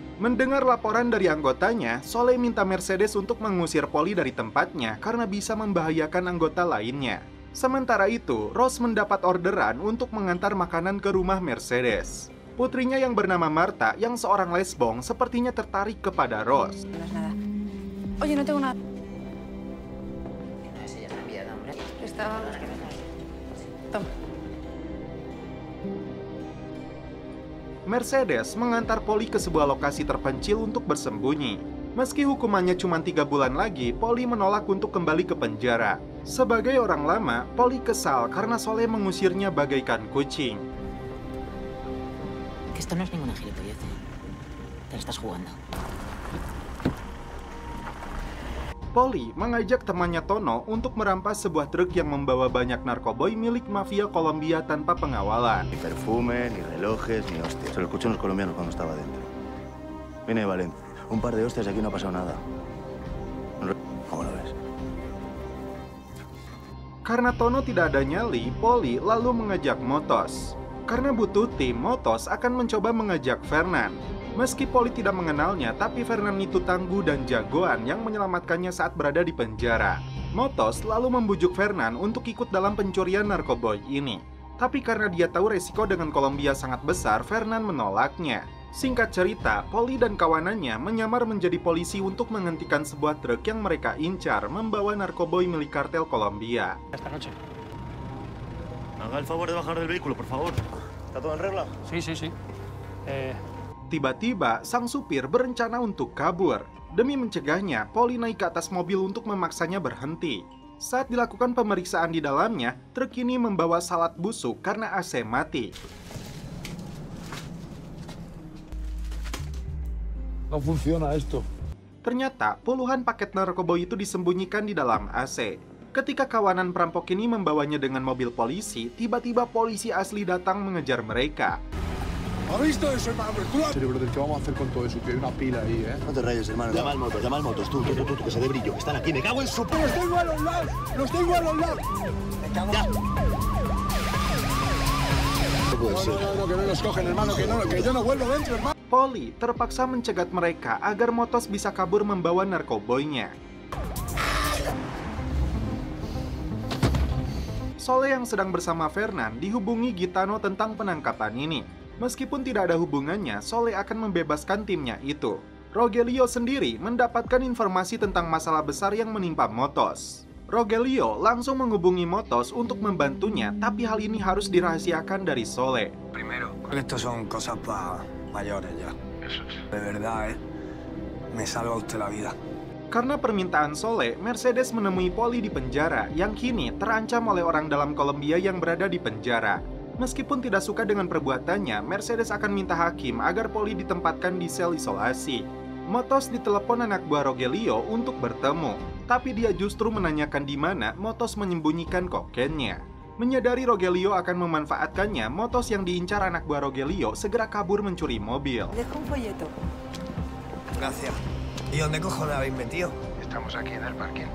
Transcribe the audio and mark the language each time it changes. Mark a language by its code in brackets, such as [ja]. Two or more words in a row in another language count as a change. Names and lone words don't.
[id] Mendengar laporan dari anggotanya, Soleh minta Mercedes untuk mengusir Polly dari tempatnya karena bisa membahayakan anggota lainnya. Sementara itu, Rose mendapat orderan untuk mengantar makanan ke rumah Mercedes. Putrinya yang bernama Marta, yang seorang lesbong, sepertinya tertarik kepada Rose. [es] No es nada. Oye, no tengo nada. No, ese ya me ha enviado, hombre. Estaba... Toma. [id] Mercedes mengantar Polly ke sebuah lokasi terpencil untuk bersembunyi. Meski hukumannya cuma 3 bulan lagi, Polly menolak untuk kembali ke penjara. Sebagai orang lama, Polly kesal karena Soleh mengusirnya bagaikan kucing. [es] Que esto no es ninguna gilipollez. Te la estás jugando. [id] Polly mengajak temannya Tono untuk merampas sebuah truk yang membawa banyak narkoboy milik mafia Kolombia tanpa pengawalan. [es] Ni perfume, ni relojes, ni hostias. Se lo escuché a los colombianos cuando estaba dentro. Viene de Valencia. Un par de hostias y aquí no ha pasado nada. ¿Cómo lo ves? [id] Karena Tono tidak ada nyali, Polly lalu mengajak Motos. Karena butuh tim, Motos akan mencoba mengajak Fernan. Meski Polly tidak mengenalnya, tapi Fernan itu tangguh dan jagoan yang menyelamatkannya saat berada di penjara. Motos lalu membujuk Fernan untuk ikut dalam pencurian narkoboy ini. Tapi karena dia tahu resiko dengan Kolombia sangat besar, Fernan menolaknya. Singkat cerita, Polly dan kawanannya menyamar menjadi polisi untuk menghentikan sebuah truk yang mereka incar membawa narkoboy milik kartel Kolombia. [es] Esta noche. Haga el favor de bajar del vehículo, por favor. ¿Está todo en regla? Sí, sí, sí. [id] Tiba-tiba, sang supir berencana untuk kabur. Demi mencegahnya, Polly naik ke atas mobil untuk memaksanya berhenti. Saat dilakukan pemeriksaan di dalamnya, truk ini membawa salad busuk karena AC mati. [es] No funciona esto. [id] Ternyata, puluhan paket narkoboy itu disembunyikan di dalam AC. Ketika kawanan perampok ini membawanya dengan mobil polisi, tiba-tiba polisi asli datang mengejar mereka. [es] ¿Has visto eso, hermano? Brother, ¿qué vamos a hacer con todo eso? Que hay una pila ahí, ¿eh? No te rayes, hermano. Llama al motos, tú, que se dé brillo, que están aquí. Me cago en su... ¡Los tengo a los lados! ¡Los tengo a los lados! Me cago en... No puede ser. No, que no los cogen, hermano, que yo no vuelvo dentro, hermano. [id] Polly terpaksa mencegat mereka agar Motos bisa kabur membawa narkoboynya. Soleh yang sedang bersama Fernan dihubungi Gitano tentang penangkapan ini. Meskipun tidak ada hubungannya, Soleh akan membebaskan timnya itu. Rogelio sendiri mendapatkan informasi tentang masalah besar yang menimpa Motos. Rogelio langsung menghubungi Motos untuk membantunya, tapi hal ini harus dirahasiakan dari Soleh. [es] Primero, estos son cosas para mayores ya. De verdad, me salva usted la vida. [id] Karena permintaan Soleh, Mercedes menemui Polly di penjara yang kini terancam oleh orang dalam Kolombia yang berada di penjara. Meskipun tidak suka dengan perbuatannya, Mercedes akan minta hakim agar Polly ditempatkan di sel isolasi. Motos ditelepon anak buah Rogelio untuk bertemu, tapi dia justru menanyakan di mana Motos menyembunyikan kokainnya. Menyadari Rogelio akan memanfaatkannya, Motos yang diincar anak buah Rogelio segera kabur mencuri mobil. [es] Dejo un folleto. Gracias. ¿Y dónde cojones habéis metido? Estamos aquí en el parking.